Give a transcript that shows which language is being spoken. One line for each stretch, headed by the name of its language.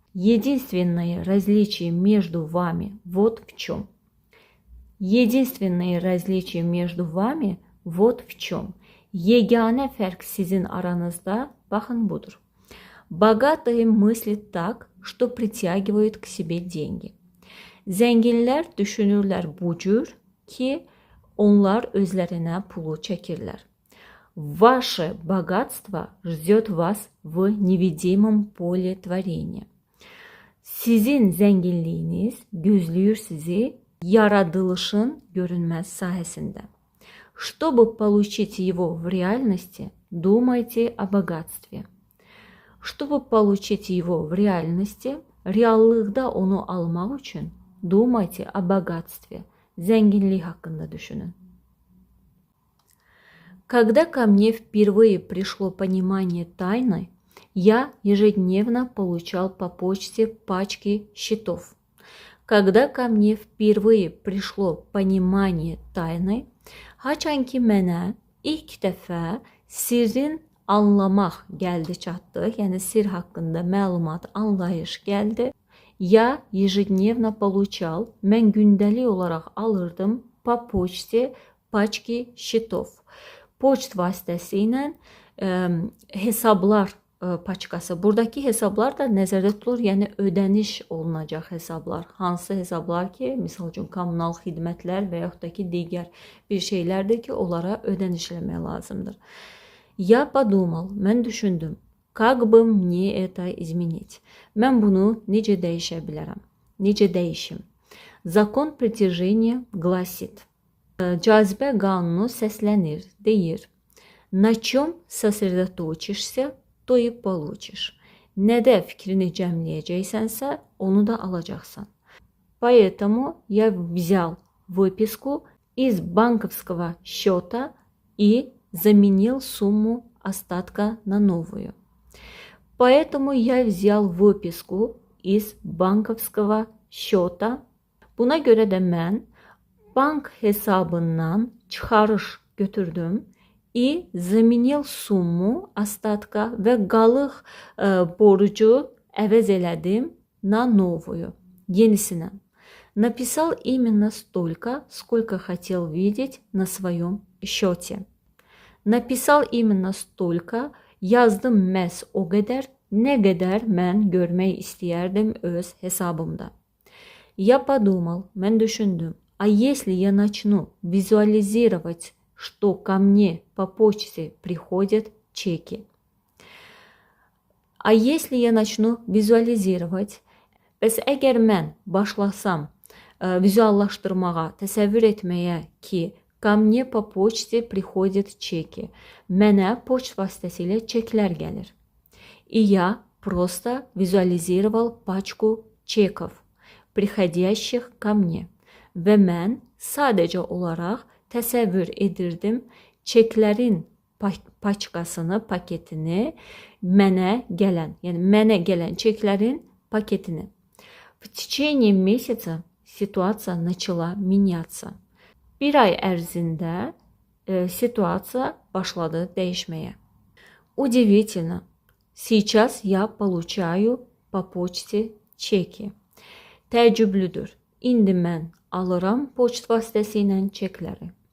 Russian: Единственное различие между вами вот в чем. Единственное различие между вами вот в чем.
Azerbaijani: Yeganə fərq sizin aranızda, baxın budur.
Russian: Богатые мыслят так, что притягивают к себе деньги.
Azerbaijani: Zənginlər düşünürlər bu cür ki, onlar özlərinə pulu çəkirlər.
Russian: Ваше богатство ждет вас в невидимом поле творения.
Azerbaijani: Sizin zənginliyiniz gözləyir sizi yaradılışın görünməz sahəsində.
Russian: Чтобы получить его в реальности, думайте о богатстве. Чтобы получить его в реальности,
Azerbaijani: reallıqda onu almaq üçün
Russian: думайте о богатстве.
Azerbaijani: Zənginlik haqqında düşünün.
Russian: Когда ко мне впервые пришло понимание тайны, я ежедневно получал по почте пачки счетов. Когда ко мне впервые пришло понимание tayны,
Azerbaijani: haçan ki mənə ilk dəfə sirrin anlamaq gəldi çatdı, yəni sir haqqında məlumat, anlayış gəldi.
Russian: Я ежедневно получал,
Azerbaijani: mən gündəlik olaraq alırdım
Russian: по почте пачки счетов.
Azerbaijani: Poçt vasitəsilə hesablar paçkası. Buradakı hesablar da nəzərdə tutulur, yəni ödəniş olunacaq hesablar. Hansı hesablar ki, misal üçün kommunal xidmətlər və yaxud da ki, digər bir şeylərdir ki, onlara ödəniş eləmək lazımdır.
Russian: Я подумал,
Azerbaijani: mən düşündüm.
Russian: Как бы мне это изменить?
Azerbaijani: Mən bunu necə dəyişə bilərəm? Necə dəyişim?
Russian: Закон притяжения гласит.
Azerbaijani: Cazibə qanunu səslənir, deyir.
Russian: На чем сосредоточишься, то и получишь.
Azerbaijani: Nədə fikrini cəmləyəcəksənsə, onu da alacaqsan.
Russian: Поэтому я взял выписку из банковского счета и заменил сумму остатка на новую. Поэтому я взял выписку из банковского счета.
Azerbaijani: Buna görə də mən bank hesabından çıxarış götürdüm.
Russian: И заменил сумму остатка
Azerbaijani: və qalıq borcu əvəz elədim
Russian: на новую, yenisine. Написал именно столько, сколько хотел видеть на своем счете. Написал именно столько,
Azerbaijani: yazdım məhz o qədər, nə qədər mən görmək istəyərdim öz hesabımda.
Russian: Я подумал,
Azerbaijani: mən düşündüm,
Russian: а если я начну визуализировать, что ко мне по почте приходят чеки. А если я начну visualizировать,
Azerbaijani: bəs əgər mən başlasam vizuallaşdırmağa, təsəvvür etməyə ki,
Russian: ко мне по почте приходят чеки,
Azerbaijani: mənə poçt vasitəsilə çeklər gəlir.
Russian: И я просто визуализировал пачку чеков, приходящих ко мне.
Azerbaijani: Və mən sadəcə olaraq təsəvvür edirdim çeklərin paçkasını, paketini mənə gələn çeklərin paketini.
Russian: В течение месяца ситуация начала меняться.
Azerbaijani: Bir ay ərzində situasiya başladı dəyişməyə.
Russian: Удивительно. Сейчас я получаю по почте чеки.
Azerbaijani: Təəccüblüdür. İndi mən alıram poçt vasitəsilə çekləri.